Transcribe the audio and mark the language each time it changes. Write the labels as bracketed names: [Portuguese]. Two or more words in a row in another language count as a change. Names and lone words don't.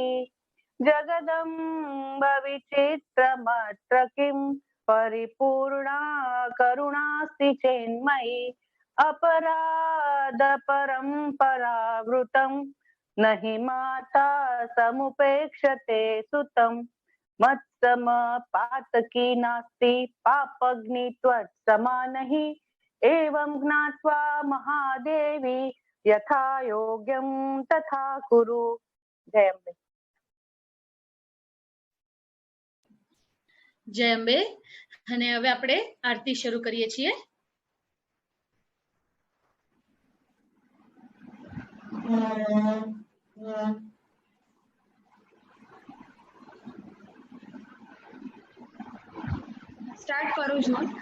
[Sanskrit] जगदम्ब विचित्रमत्र किं परिपूर्णा करुणास्ति चेन्मयि अपराध परम्परावृतं न हि माता समुपेक्षते सुतं मत्समपातकी नास्ति पापग्नि त्वत्समानहि एवं ज्ञात्वा महादेवी यथा योग्यं तथा कुरु। [Gujarati] જય અંબે। જય અંબે. અને હવે આપણે આરતી શરૂ કરીએ છીએ. સ્ટાર્ટ કરું છું.